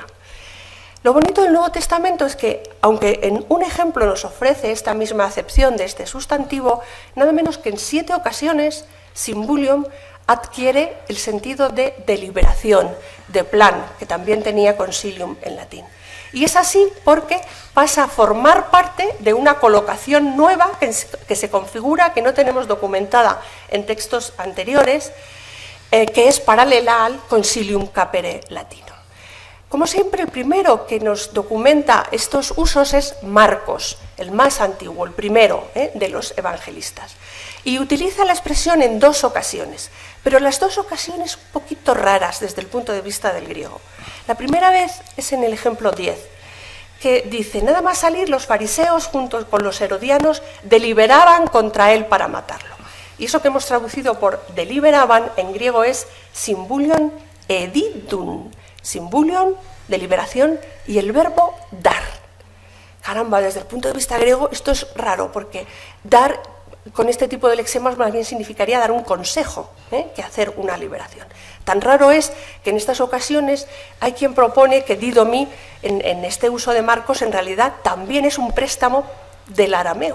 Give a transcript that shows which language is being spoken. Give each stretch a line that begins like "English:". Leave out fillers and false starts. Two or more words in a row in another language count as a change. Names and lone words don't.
Spanish: Lo bonito del Nuevo Testamento es que, aunque en un ejemplo nos ofrece esta misma acepción de este sustantivo, nada menos que en 7 ocasiones, simbulium adquiere el sentido de deliberación, de plan, que también tenía consilium en latín. Y es así porque pasa a formar parte de una colocación nueva que se configura, que no tenemos documentada en textos anteriores, que es paralela al
Latin: consilium capere
Spanish: latino. Como siempre, el primero que nos documenta estos usos es Marcos, el más antiguo, el primero de los evangelistas. Y utiliza la expresión en 2 ocasiones, pero las 2 ocasiones un poquito raras desde el punto de vista del griego. La primera vez es en el ejemplo 10, que dice, nada más salir los fariseos junto con los herodianos deliberaban contra él para matarlo. Y eso que hemos traducido por deliberaban en griego es
Greek: συμβούλιον ἐδίδουν,
Spanish: simbulion, deliberación y el verbo dar. Caramba, desde el punto de vista griego esto es raro porque dar con este tipo de lexemas más bien significaría dar un consejo, que hacer una liberación. Tan raro es que en estas ocasiones hay quien propone que didomi en este uso de Marcos en realidad también es un préstamo del arameo.